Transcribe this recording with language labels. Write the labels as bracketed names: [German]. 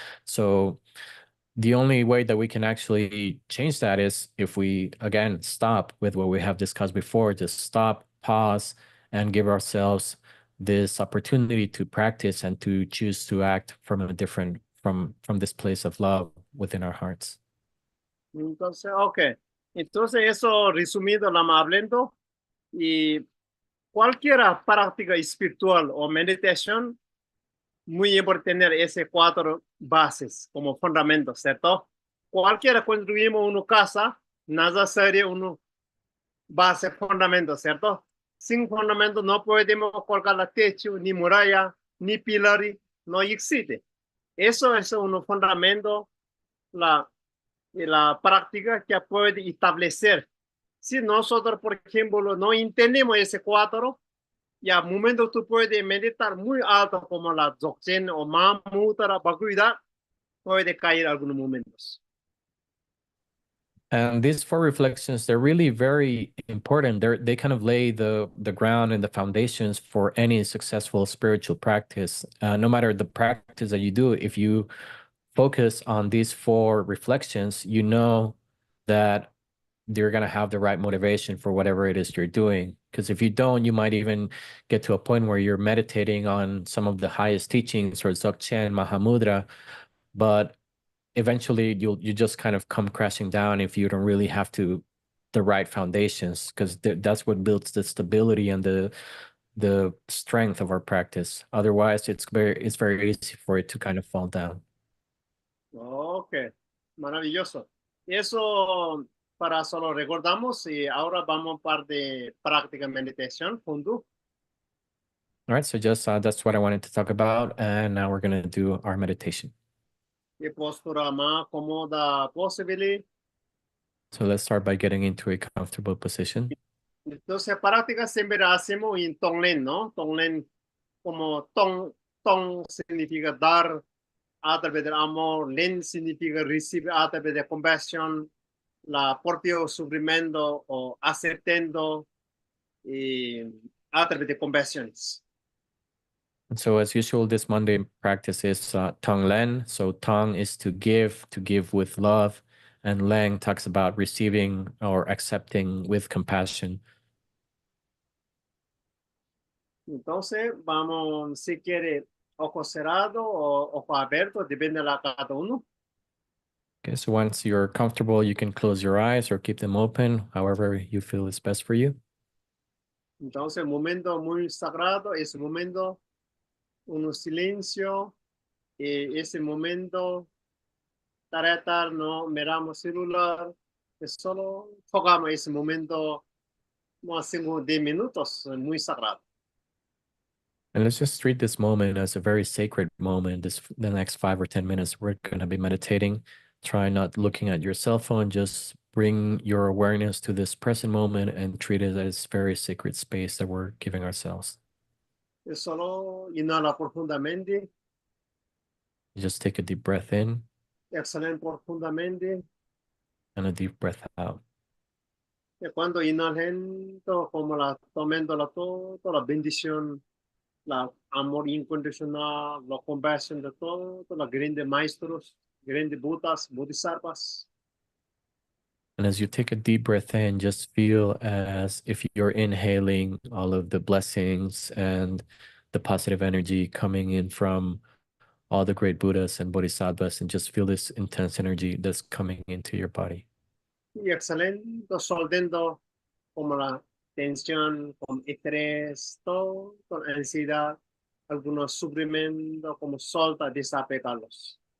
[English] So the only way that we can actually change that is if we, again, stop with what we have discussed before, just stop, pause, and give ourselves this opportunity to practice and to choose to act from a different, from this place of love within our hearts. [Spanish] Entonces, ok. Entonces, eso resumido, la más hablando, y cualquier práctica espiritual o meditación, muy importante tener esas cuatro bases como fundamentos, ¿cierto? Cualquiera construimos una casa, nada sería una base fundamento, ¿cierto? Sin fundamento no podemos colocar el techo, ni muralla, ni pilar, no existe. Eso es un fundamento, la práctica que puede establecer. Si nosotros, por ejemplo, no entendemos ese cuatro, y al momento tú puedes meditar muy alto como la Dzogchen o Mahamudra, Bhagavad, puede caer algunos momentos. [English] And these four reflections, they're really very important. They kind of lay the ground and the foundations for any successful spiritual practice. No matter the practice that you do, if you focus on these four reflections, you know that you're going to have the right motivation for whatever it is you're doing. Because if you don't, you might even get to a point where you're meditating on some of the highest teachings or Dzogchen, Mahamudra, but eventually you just kind of come crashing down if you don't really have the right foundations, because that's what builds the stability and the strength of our practice. Otherwise, it's very easy for it to kind of fall down. [Spanish] Ok, maravilloso. Eso para solo recordamos y ahora vamos a par de práctica meditación juntos. [English] All right, so just that's what I wanted to talk about, and now we're going to do our meditation. [Spanish] Y postura más cómoda posible. [English] So let's start by getting into a comfortable position. [Spanish] Entonces, práctica siempre hacemos en Tonglen, ¿no? Tonglen, como Tong significa dar a través del amor, Len significa recibir a través de compasión, la propio sufrimiento o aceptando a través de compasiones. [English] And so as usual, this Monday practice is Tong Len. So Tong is to give with love, and Leng talks about receiving or accepting with compassion. [Spanish] Entonces, vamos, si quiere, ojo cerrado o ojo abierto, depende de cada uno. [English] Okay, so once you're comfortable, you can close your eyes or keep them open, however you feel is best for you. [Spanish] Entonces, momento muy sagrado, ese momento, un silencio, ese momento, tratar, no miramos celular, solo enfocamos ese momento, máximo 10 minutos, muy sagrado. [English] And let's just treat this moment as a very sacred moment. The next 5 or 10 minutes, we're going to be meditating. Try not looking at your cell phone. Just bring your awareness to this present moment and treat it as very sacred space that we're giving ourselves. [Spanish] Es solo inhala profundamente, [English] You just take a deep breath in [Spanish] exhalen profundamente. [English] and a deep breath out. [Spanish] Y cuando inhalen, todo como la tomando la todo, toda la bendición, la amor incondicional, la compasión de todo, todos los grandes maestros, grandes budas, bodhisattvas. [English] And as you take a deep breath in, just feel as if you're inhaling all of the blessings and the positive energy coming in from all the great Buddhas and Bodhisattvas, and just feel this intense energy that's coming into your body. [Spanish] Y exhalen, soltando como la tensión, como estrés, todo, con ansiedad, algunos sufrimientos, como solta, desapegarlos.